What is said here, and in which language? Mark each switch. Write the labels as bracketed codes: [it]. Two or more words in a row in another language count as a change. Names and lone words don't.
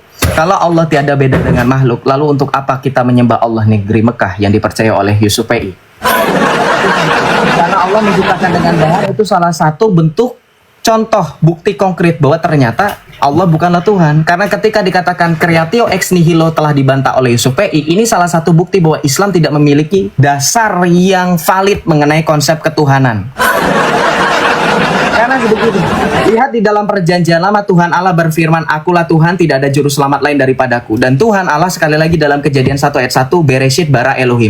[id] Kalau Allah tiada beda dengan makhluk, lalu untuk apa kita menyembah Allah negeri Mekah yang dipercaya oleh Yusuf PI? Karena Allah menciptakan dengan bahan, itu salah satu bentuk contoh bukti konkret bahwa ternyata Allah bukanlah Tuhan. Karena ketika dikatakan [la] creatio ex nihilo [id] telah dibantah oleh Yusuf PI, ini salah satu bukti bahwa Islam tidak memiliki dasar yang valid mengenai konsep ketuhanan. Karena begitu. Lihat di dalam perjanjian lama Tuhan Allah berfirman, akulah Tuhan, tidak ada juru selamat lain daripadaku. Dan Tuhan Allah sekali lagi dalam Kejadian 1 ayat 1, [he] בראשית ברא אלהים.